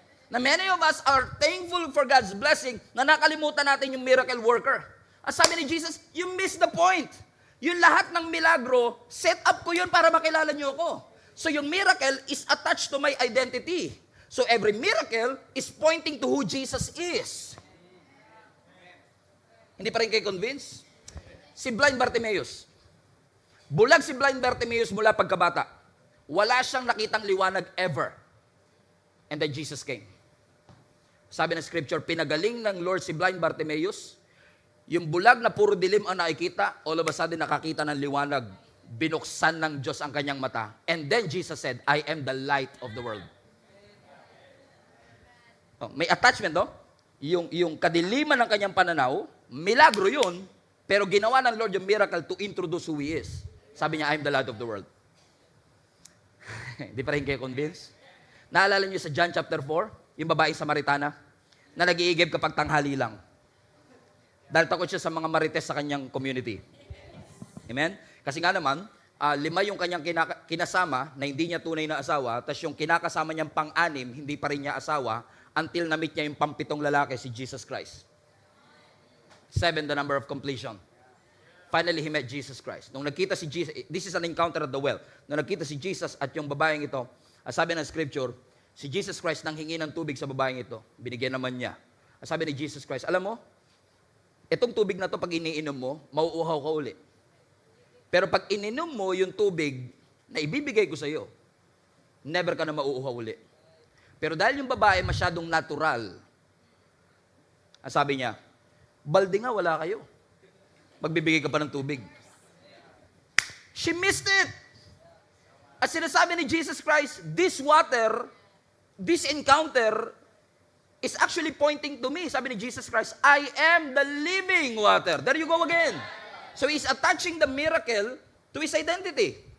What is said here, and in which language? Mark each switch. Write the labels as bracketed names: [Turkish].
[English] Na many of us are thankful for God's blessing, [Filipino] na nakalimutan natin yung miracle worker. Ang sabi ni Jesus, [English] you missed the point. [Filipino] Yung lahat ng milagro, set up ko yun para makilala niyo ako. [English] So yung miracle is attached to my identity. So every miracle is pointing to who Jesus is. [Filipino] Hindi pa rin kayo convinced? Si blind Bartimaeus. Bulag si blind Bartimaeus mula pagkabata. Wala siyang nakitang liwanag ever. [English] And then Jesus came. [Filipino] Sabi ng scripture, pinagaling ng Lord si blind Bartimaeus. Yung bulag na puro dilim ang nakikita, [English] all of a sudden [Filipino] nakakita ng liwanag. Binuksan ng Diyos ang kanyang mata. [English] And then Jesus said, I am the light of the world. [Filipino] Oh, may attachment, no? Yung kadiliman ng kanyang pananaw, milagro yun, pero ginawa ng Lord yung miracle [English] to introduce who He is. [Filipino] Sabi niya, [English] I am the light of the world. [Filipino] Hindi pa rin kayo convinced? Naalala niyo sa John chapter 4, yung babaeng Samaritana, na nag-iigib kapag tanghali lang. Dahil takot siya sa mga marites sa kanyang community. Amen? Kasi nga naman, 5 yung kanyang kinasama na hindi niya tunay na asawa, tapos yung kinakasama niyang pang-anim, hindi pa rin niya asawa, until na-meet niya yung pampitong lalaki, si Jesus Christ. [English] 7, the number of completion. Finally, he met Jesus Christ. [Filipino] Nung nagkita si Jesus, [English] this is an encounter at the well. [Filipino] Nung nagkita si Jesus at yung babaeng ito, sabi ng scripture, si Jesus Christ nang hingi ng tubig sa babaeng ito. Binigyan naman niya. Sabi ni Jesus Christ, alam mo, itong tubig na to pag iniinom mo, mauuhaw ka uli. Pero pag ininom mo yung tubig na ibibigay ko sa iyo, never ka na mauuhaw uli. Pero dahil yung babae masyadong natural, sabi niya, balde nga, wala kayo. Magbibigay ka pa ng tubig. [English] She missed it. [Filipino] At sinasabi ni Jesus Christ, [English] this water, this encounter, is actually pointing to me. [Filipino] Sabi ni Jesus Christ, [English] I am the living water. There you go again. So He's attaching the miracle to His identity.